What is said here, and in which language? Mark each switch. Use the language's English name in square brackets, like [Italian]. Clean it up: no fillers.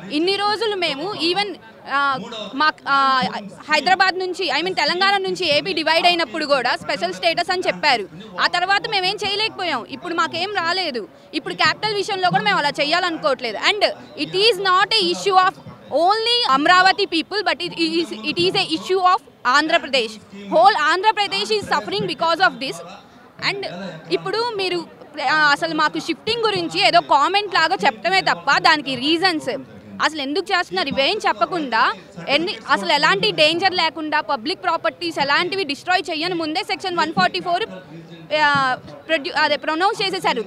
[Telugu] ఇన్ని రోజులు మేము ఈవెన్ మా హైదరాబాద్ నుంచి, తెలంగాణ నుంచి ఏపీ డివైడ్ అయినప్పుడు కూడా స్పెషల్ స్టేటస్ అని చెప్పారు. ఆ తర్వాత మేమేం చేయలేకపోయాం. ఇప్పుడు మాకేం రాలేదు. ఇప్పుడు క్యాపిటల్ విషయంలో కూడా మేము అలా చేయాలనుకోవట్లేదు. [English] And it is not a issue of only Amaravati people, but it is a issue of Andhra Pradesh. Whole Andhra Pradesh is suffering because of this. [Telugu] And ఇప్పుడు మీరు అసలు మాకు షిఫ్టింగ్ గురించి ఏదో కామెంట్ లాగా చెప్పడమే తప్ప దానికి రీజన్స్ అసలు ఎందుకు చేస్తున్నారు ఇవేం చెప్పకుండా అసలు ఎలాంటి డేంజర్ లేకుండా పబ్లిక్ ప్రాపర్టీస్ ఎలాంటివి డిస్ట్రాయ్ చేయని ముందే సెక్షన్ 144 అదే ప్రొనౌన్స్ చేసేసారు.